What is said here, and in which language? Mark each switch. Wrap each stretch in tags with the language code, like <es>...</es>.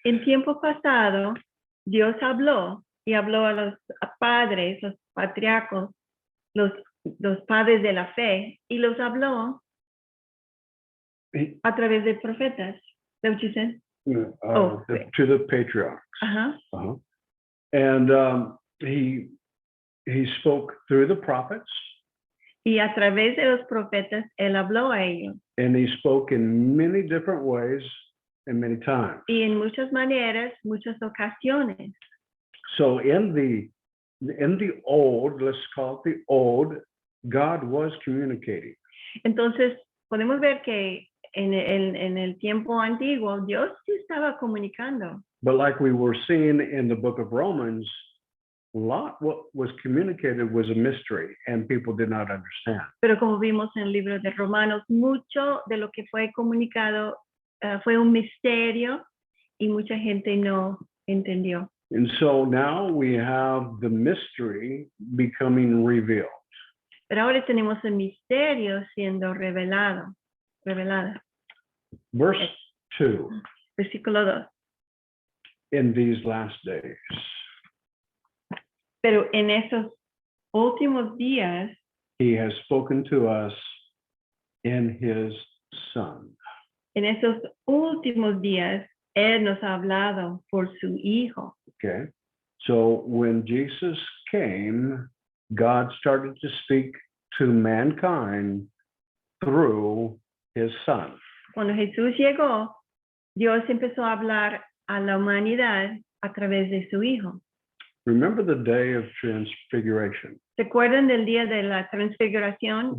<es>en tiempo pasado, Dios habló y habló a los padres, los patriarcos, los padres de la fe, y los habló a través de profetas.</es> <en>Is that what you said? To the patriarchs. Uh-huh. And he spoke through the prophets.</en> <es>Y a través de los profetas, él habló a ellos.</es> <en>And he spoke in many different ways and many times.</en> <es>Y en muchas maneras, muchas ocasiones.</es> <en>So in the old, let's call it the old, God was communicating.</en> <es>Entonces, podemos ver que en el tiempo antiguo, Dios sí estaba comunicando.</es> <en>But like we were seeing in the book of Romans, a lot what was communicated was a mystery and people did not understand.</en> <es>Pero como vimos en el libro de Romanos, mucho de lo que fue comunicado fue un misterio y mucha gente no entendió.</es> <en>And so now we have the mystery becoming revealed.</en> <es>Pero ahora tenemos el misterio siendo revelada.</es> <en>Verse 2.</en> <es>Versículo 2.</es> <en>In these last days.</en> <es>Pero en esos últimos días,</es> <en>he has spoken to us in his Son.</en> <es>En esos últimos días, él nos ha hablado por su Hijo.</es> <en>Okay. So when Jesus came, God started to speak to mankind through his Son.</en> <es>Cuando Jesús llegó, Dios empezó a hablar a la humanidad a través de su Hijo.</es> <en>Remember the day of transfiguration?</en> <es>¿Se acuerdan del día de la transfiguración?</es>